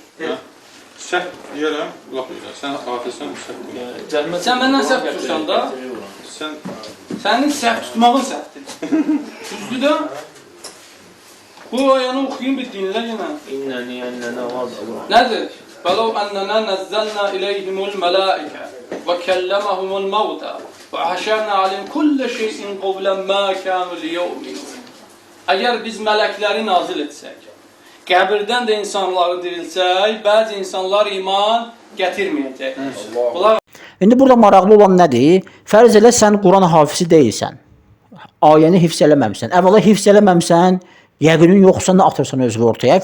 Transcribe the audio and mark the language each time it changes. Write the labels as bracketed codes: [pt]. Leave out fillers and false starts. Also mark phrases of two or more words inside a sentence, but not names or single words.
[az] Səhv deyirəm, laf eləyirəm. Sən hafizsən, səhv eləyirəm. Sən məndən səhv tutursan da, Sən sənin səhv tutmağın səhvdir. Düzdür də? Bu ayəni oxuyun, bir dinlə yenə. İnnəni, ənnənə, vazı. Nədir? [ar] فَلَوْ أَنَّنَا نَزَّلْنَا إِلَيْهِمُ الْمَلَائِكَةَ وَكَلَّمَهُمُ الْمَوْتَى وَحَشَرْنَا عَلَيْهِمْ كُلَّ شَيْءٍ قَوْلًا مَا كَانُوا لِيُؤْمِنُوا. [az] Əgər biz mələkləri nazil etsək, qəbirdən də insanları dirilsək, bəzi insanlar iman gətirməyəcək. Bunlar İndi burada maraqlı olan nədir? Fərz elə sən Quran hafizi deyilsən. Ayəni hifz eləməmsən. Əvvəla hifz eləməmsən, yəqinin yoxsa nə atırsan özünü ortaya.